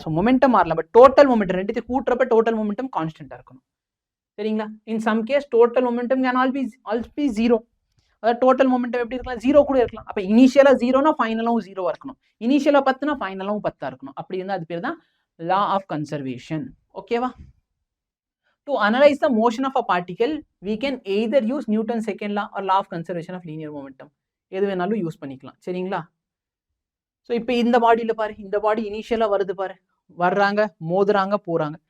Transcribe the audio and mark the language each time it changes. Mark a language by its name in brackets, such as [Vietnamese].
[Tamil] So momentum மாறலாம், but total momentum ரெண்டுத்தையும் கூட்டுறப்ப total momentum கான்ஸ்டன்டா இருக்கணும். சரிங்களா? [English] In some case total momentum can also be 0. [Tamil] அதாவது டோட்டல் மொமெண்டம் எப்படி இருக்கலாம்? 0 கூட இருக்கலாம். அப்ப இனிஷியலா 0னா ஃபைனலாவும் 0 இருக்கணும். இனிஷியலா 10னா ஃபைனலாவும் 10 இருக்கணும். அப்படி இருந்தா அது பேர் தான் லா ஆஃப் கன்சர்வேஷன். ஓகேவா? [English] To analyze the motion of a particle, we can either use Newton's second law or law of conservation of linear momentum. [Tamil] எது வேணாலும் யூஸ் பண்ணிக்கலாம். சரிங்களா? ஸோ இப்போ இந்த பாடியில் பாரு, இந்த பாடி இனிஷியலா வருது பாரு, வர்றாங்க, மோதுறாங்க, போறாங்க.